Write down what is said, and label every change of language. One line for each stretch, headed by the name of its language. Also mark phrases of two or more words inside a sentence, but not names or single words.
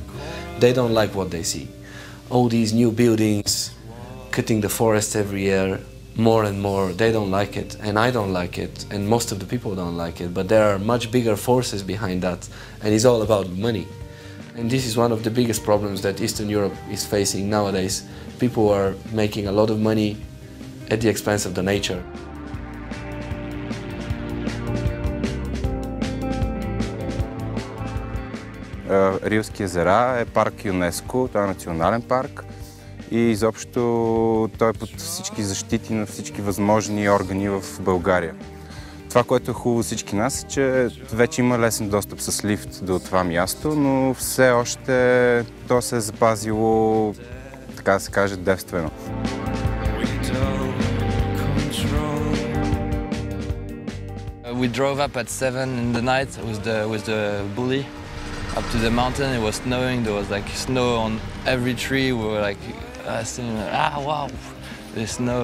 English: They don't like what they see. All these new buildings, cutting the forest every year, more and more, they don't like it, and I don't like it, and most of the people don't like it, but there are much bigger forces behind that, and it's all about money. And this is one of the biggest problems that Eastern Europe is facing nowadays. People are making a lot of money at the expense of the nature.
Bulgarian: Рилски езера е парк ЮНЕСКО, той е национален парк и изобщо той е под всички защити на всички възможни органи в България. Това, което е хубаво всички нас, е, че вече има лесен достъп с лифт до това място, но все още то се е запазило, така да се каже, девствено.
English: We drove up at 7 in the night with the bully up to the mountain. It was snowing. There was like snow on every tree. We were like, seeing, wow, the snow.